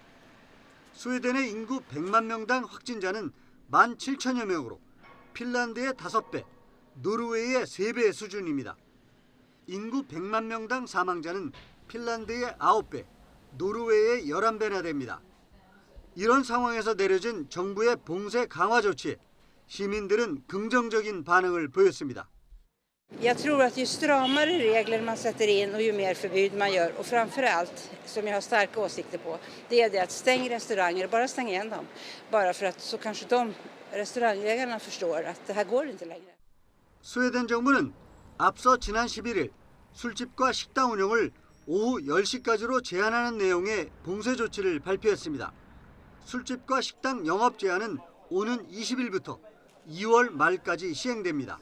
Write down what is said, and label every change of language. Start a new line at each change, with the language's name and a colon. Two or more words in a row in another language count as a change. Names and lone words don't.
Korean: 스웨덴의 인구 100만 명당 확진자는 17,000여 명으로 핀란드의 5배, 노르웨이의 3배 수준입니다. 인구 100만 명당 사망자는 핀란드의 9배, 노르웨이의 11배나 됩니다. 이런 상황에서 내려진 정부의 봉쇄 강화 조치에 시민들은 긍정적인 반응을 보였습니다.
Swedish: Jag tror att ju stramare regler man sätter in och ju mer förbud man gör och framförallt, som jag har starka åsikter på, det är det att stäng restauranger, bara stäng igen dem. Bara för att så kanske restaurangägarna förstår att det här går inte längre.
Korean: 스웨덴 정부는 앞서 지난 11일 술집과 식당 운영을 오후 10시까지로 제한하는 내용의 봉쇄 조치를 발표했습니다. 술집과 식당 영업 제한은 오는 20일부터 2월 말까지 시행됩니다.